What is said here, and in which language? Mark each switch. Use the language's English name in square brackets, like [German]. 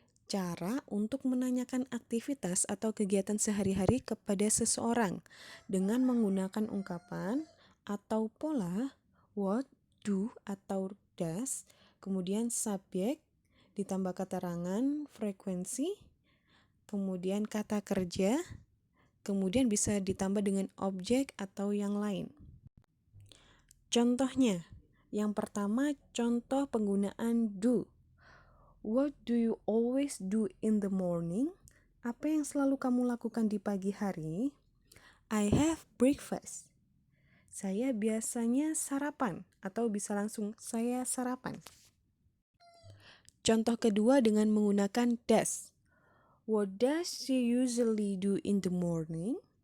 [Indonesian] Cara untuk menanyakan aktivitas atau kegiatan sehari-hari kepada seseorang dengan menggunakan ungkapan atau pola what, do, atau does, kemudian subjek, ditambah keterangan, frekuensi, kemudian kata kerja, kemudian bisa ditambah dengan objek atau yang lain. Contohnya, yang pertama contoh penggunaan do. [English] What do you always do in the morning? [Indonesian] Apa yang selalu kamu lakukan di pagi hari? [English] I have breakfast. [Indonesian] Saya biasanya sarapan atau bisa langsung saya sarapan. Contoh kedua dengan menggunakan does. [English] What does she usually do in the morning?